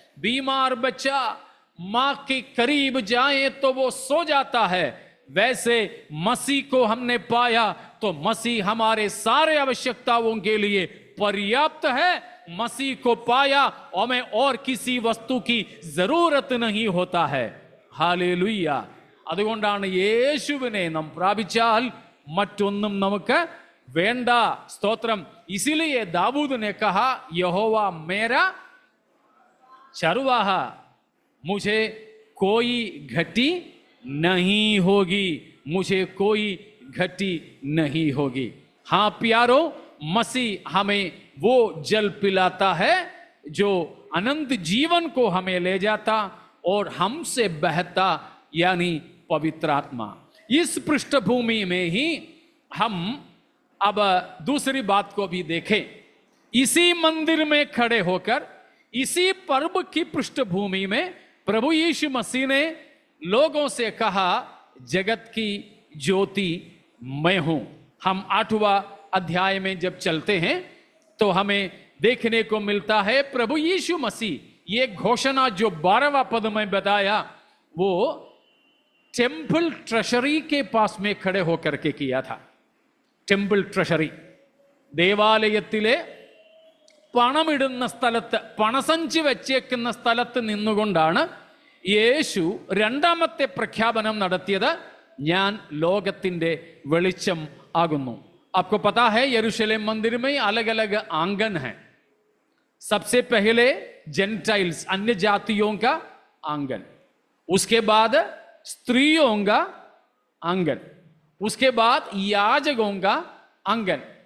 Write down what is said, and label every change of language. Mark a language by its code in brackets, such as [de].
[hi] बीमार बच्चा मां के करीब जाए तो वो सो जाता है। वैसे मसीह को हमने पाया तो मसीह हमारे सारे आवश्यकताओं के लिए पर्याप्त है। मसीह को पाया और हमें और किसी वस्तु की जरूरत नहीं होता है। हालेलुया। [ml] അതുകൊണ്ടാണ് യേശുവിനെ നാം പ്രാപിച്ചാൽ മറ്റൊന്നും നമുക്ക് വേണ്ട. സ്തോത്രം. [hi] इसीलिए दाऊद ने कहा, यहोवा मेरा चरवाहा, मुझे कोई घटी नहीं होगी, मुझे कोई घटी नहीं होगी। हां प्यारो, मसीह हमें वो जल पिलाता है जो अनंत जीवन को हमें ले जाता और हमसे बहता, यानी पवित्र आत्मा। इस पृष्ठभूमि में ही हम अब दूसरी बात को भी देखें। इसी मंदिर में खड़े होकर, इसी पर्व की पृष्ठभूमि में प्रभु यीशु मसीह ने लोगों से कहा, जगत की ज्योति मैं हूं। हम 8वां अध्याय में जब चलते हैं तो हमें देखने को मिलता है प्रभु यीशु मसीह ये घोषणा जो 12वां पद में बताया, वो टेंपल ट्रेजरी के पास में खड़े होकर के किया था। [ml] ടെമ്പിൾ ട്രഷറി, ദേവാലയത്തിലെ പണമിടുന്ന സ്ഥലത്ത്, പണസഞ്ചി വെച്ചേക്കുന്ന സ്ഥലത്ത് നിന്നുകൊണ്ടാണ് യേശു രണ്ടാമത്തെ പ്രഖ്യാപനം നടത്തിയത്, ഞാൻ ലോകത്തിന്റെ വെളിച്ചം ആകുന്നു. [hi] आपको पता है यरूशलेम मंदिर में अलग अलग आंगन है. सबसे पहले जेंटाइल्स, अन्य जातियों का आंगन, उसके बाद स्त्रियों का आंगन, उसके बाद याजकों का आंगन.